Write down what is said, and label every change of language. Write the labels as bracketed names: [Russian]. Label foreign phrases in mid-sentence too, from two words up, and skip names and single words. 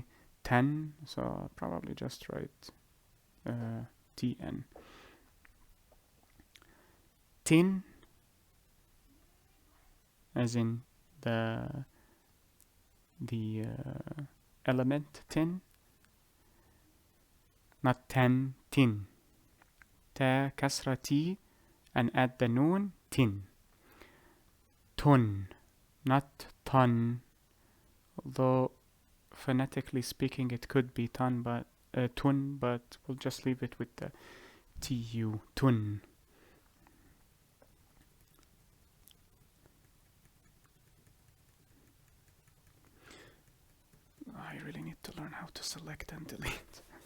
[English] 10, so I'll probably just write TN. Tin, as in the element tin, not ten, tin. Ta kasra T and add the noon, tin. Tun, not ton, although phonetically speaking it could be ton, but tun, but we'll just leave it with the tu, tun. I really need to learn how to select and delete.